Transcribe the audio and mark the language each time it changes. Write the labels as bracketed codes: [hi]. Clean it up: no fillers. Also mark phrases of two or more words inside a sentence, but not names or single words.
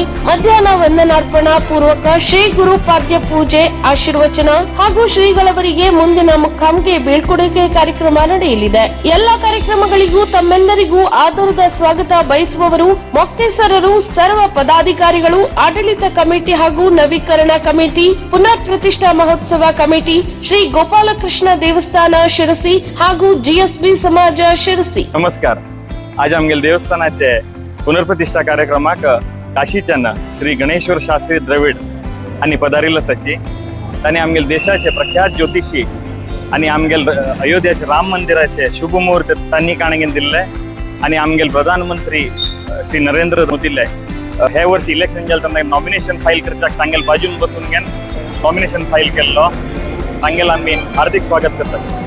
[kn] ಮಧ್ಯಾಹ್ನ ವಂದನಾರ್ಪಣಾ ಪೂರ್ವಕ ಶ್ರೀ ಗುರು ಪಾದ್ಯ ಪೂಜೆ, ಆಶೀರ್ವಚನ ಹಾಗೂ ಶ್ರೀಗಳವರಿಗೆ ಮುಂದಿನ ಮುಖಾಂಗೆ ಬೀಳ್ಕೊಡುಗೆ ಕಾರ್ಯಕ್ರಮ ನಡೆಯಲಿದೆ. ಎಲ್ಲ ಕಾರ್ಯಕ್ರಮಗಳಿಗೂ ತಮ್ಮೆಲ್ಲರಿಗೂ ಆದರದ ಸ್ವಾಗತ ಬಯಸುವವರು ಮೊಕ್ತೇಸರರು, ಸರ್ವ ಪದಾಧಿಕಾರಿಗಳು, ಆಡಳಿತ ಕಮಿಟಿ ಹಾಗೂ ನವೀಕರಣ ಕಮಿಟಿ, ಪುನರ್ ಪ್ರತಿಷ್ಠಾ महोत्सव कमिटी श्री गोपाल कृष्ण देवस्थान शिरसी ಹಾಗೂ जीएसबी समाज शिरसी। [kok] नमस्कार। आज आमगेल देवस्थानाचे पुनर्प्रतिष्ठा कार्यक्रमाक काशीच्यान श्री गणेश्वर शास्त्री द्रविड आणि पदारिल्लो सची तांणी आमगेल देशाचे प्रख्यात ज्योतिषी आणि आमगेल अयोध्येचे राम मंदिराचे शुभ मुहूर्त तांणी काणगेन दिल्ले आणि आमगेल प्रधानमंत्री श्री नरेंद्र मोदी हे वर्षी इलेक्शन जालें तेन्ना नॉमिनेशन फाईल करपाक तांगेल बाजून बसून घेवन नॉमिनेशन फाईल केल्लो तांगेल आमी हार्दिक स्वागत करतात।